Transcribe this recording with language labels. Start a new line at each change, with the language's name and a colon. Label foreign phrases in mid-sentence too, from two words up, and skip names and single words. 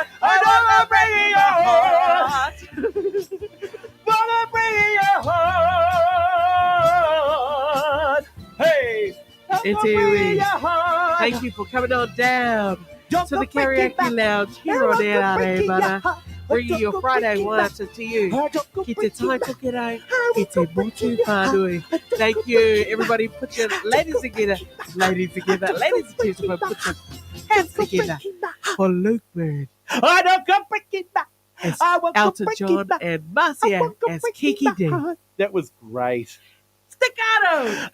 English: Don't go breaking your heart. Don't go breaking your heart. Hey. Don't It's go breaking Huey. your heart. Thank you for coming on down Don't to go the breaking karaoke my. lounge here on LRA, brother. Bringing your Friday ones to you.
Māori: Ki te tai toke rai, ki te motu whānui.
English: Thank you, everybody. Put your ladies together. Ladies together. Ladies and gentlemen, put your hands together for Luke Bird, I don't go breaking my. as I won't go Elton breaking John, my. and Marcia as Kiki D. That was great. Staccato!